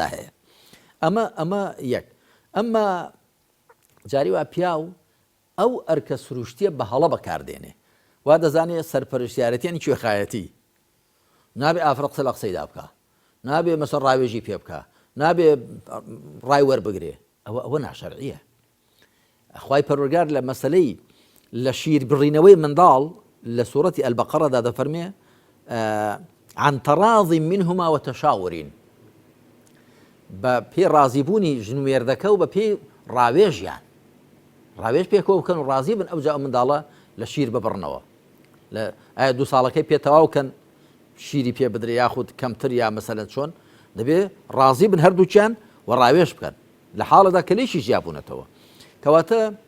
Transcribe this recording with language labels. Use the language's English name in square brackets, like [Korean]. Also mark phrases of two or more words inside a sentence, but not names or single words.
[Central Kurdish] هەیە ئەمە یەک ئەمما جاری وا پیاو ئەو ئەرکە سروشتیە بە هەڵە بەکاردێنێ وا دەزانێت سەرپەرشتیارەتیانی کوێخایەتی نابێ ئافرە قسە لە قسەیدا بکە نابێ مەسەڵ ڕاوێژی پێ بکە نابێ ڕای وەربگرێ ئەوە ناشەرعیە خوای پەروەردگار لە مەسەلەی لە شیر بڕینەوەی منداڵ لە سوورەتی ئەلبەقەڕەدا دەفەرمێ [Arabic] عن تراض منهما وتشاور [Central Kurdish] بە پێ ڕازیبوونی ژنوێردەکە و بە پێی ڕاوێژیان ڕاوێژ پێکەوە بکەن و ڕازی بن ئەو جا منداڵە لە شیر ببڕنەوە ئایا 2 ساڵەکەی پێتەواو کەن شیری پێ بدرێ یاخود کەمتر یا مەسەلەن چۆن دەبێ ڕازی بن هەردووچیان و ڕاوێژ بکەن لە حاڵەدا کە لێشی ژیابوونەتەوە کەواتە